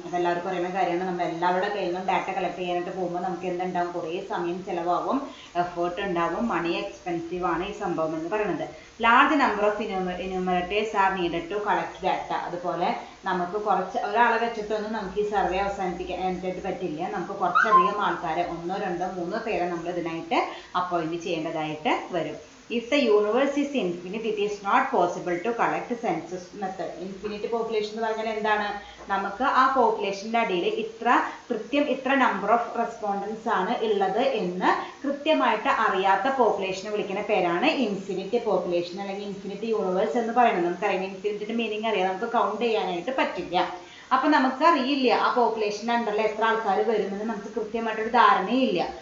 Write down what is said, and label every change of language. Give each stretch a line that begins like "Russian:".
Malayalam: അതെല്ലാവർക്കും പറയുന്ന കാര്യമാണ്. നമ്മൾ എല്ലാവരുടെ കയ്യിൽ നിന്നും ഡാറ്റ കളക്ട് ചെയ്യാനായിട്ട് പോകുമ്പോൾ നമുക്ക് എന്തുണ്ടാവും, കുറേ സമയം ചിലവാകും, എഫേർട്ട് ഉണ്ടാവും, മണി എക്സ്പെൻസീവ് ആണ് ഈ സംഭവം എന്ന് പറയുന്നത്.
English: Large number of enumerators are needed to collect data.
Malayalam: അതുപോലെ നമുക്ക് ഒരാളെ വെച്ചിട്ടൊന്നും നമുക്ക് ഈ സർവേ അവസാനിപ്പിക്കാനായിട്ട് പറ്റില്ല. നമുക്ക് കുറച്ചധികം ആൾക്കാരെ, 1, 2, 3 പേരെ നമ്മൾ ഇതിനായിട്ട് അപ്പോയിൻറ്റ് ചെയ്യേണ്ടതായിട്ട് വരും.
English: If the universe is infinite, it is not possible to collect census method.
Malayalam: Infinite population എന്ന് പറഞ്ഞാൽ എന്താണ്, നമുക്ക് ആ പോപ്പുലേഷൻ്റെ അടിയിൽ ഇത്ര നമ്പർ ഓഫ് റെസ്പോണ്ടൻസ് ആണ് ഉള്ളത് എന്ന് കൃത്യമായിട്ട് അറിയാത്ത പോപ്പുലേഷനെ വിളിക്കുന്ന പേരാണ് ഇൻഫിനിറ്റ് പോപ്പുലേഷൻ അല്ലെങ്കിൽ ഇൻഫിനിറ്റ് യൂണിവേഴ്സ് എന്ന് പറയുന്നത്. നമുക്കറിയാം ഇൻഫിനിറ്റിൻ്റെ മീനിങ് അറിയാം, നമുക്ക് കൗണ്ട് ചെയ്യാനായിട്ട് പറ്റില്ല. അപ്പം നമുക്കറിയില്ല ആ പോപ്പുലേഷൻ്റെ അണ്ടറിൽ എത്ര ആൾക്കാർ വരുമെന്ന് നമുക്ക് കൃത്യമായിട്ടൊരു ധാരണയില്ല.